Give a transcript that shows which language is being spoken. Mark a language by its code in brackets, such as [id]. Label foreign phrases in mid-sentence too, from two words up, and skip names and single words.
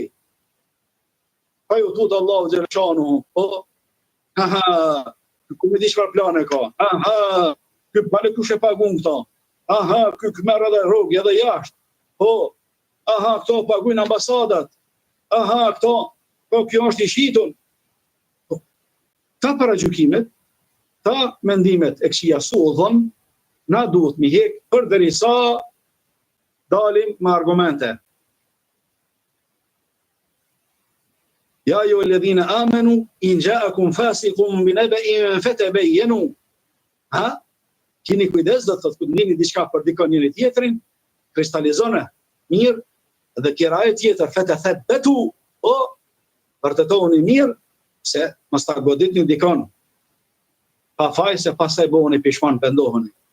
[sq] Pa ju tutë [ar] الله جل شأنه, [sq] po, ku me di çfarë plane ka, ky bale kush e pagun këto, ky merr edhe rrugë edhe jashtë, po, këto paguajnë ambasadat, këto, po kjo është i shitun. Ta paragjykimet, ta mendimet e këqija su u dhënë, na duhet mi hek përderisa dalim me argumente. [ar] يا أيها الذين آمنوا إن جاءكم فاسق بنبإ فتبينوا. [sq] Keni kujdes, do të thotë kur ndini diçka për dikon njëri tjetrin, kristalizone mirë, dhe kjera e tjetër fatathabbatu, o vërtetoni mirë se mos ta goditni dikon pa faj se pastaj bëheni pishman, pendoheni.